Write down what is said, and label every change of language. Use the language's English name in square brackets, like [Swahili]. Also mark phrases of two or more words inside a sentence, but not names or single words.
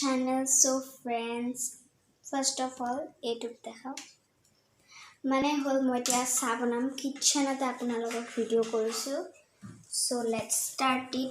[English] channel. So friends, first of all [Assamese] এইটোক দেখাও মানে হল মই এতিয়া চাহ বনাম কিচেনতে আপোনালোকক ভিডিঅ' কৰিছোঁ [English] so let's start it